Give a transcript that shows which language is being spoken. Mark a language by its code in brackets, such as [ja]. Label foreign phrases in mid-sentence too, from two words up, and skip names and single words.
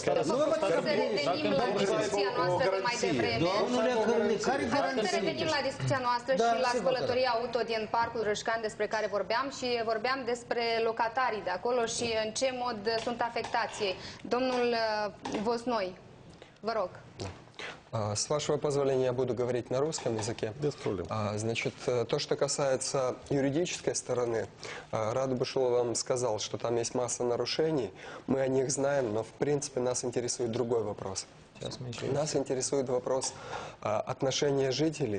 [ro] Nu vă să revenim la discuția noastră de mai devreme. Să revenim la discuția noastră și la spălătoria auto din Parcul Râșcani despre care vorbeam și vorbeam despre locatarii de acolo și în ce mod sunt afectați ei. Domnul Voznoi, vă rог. [ru] С вашего позволения я буду говорить на русском языке. Без проблем. Значит, то, что касается юридической стороны, Раду Бушилов вам сказал, что там есть масса нарушений. Мы о них знаем, но в принципе нас интересует другой вопрос. Нас интересует вопрос отношения жителей.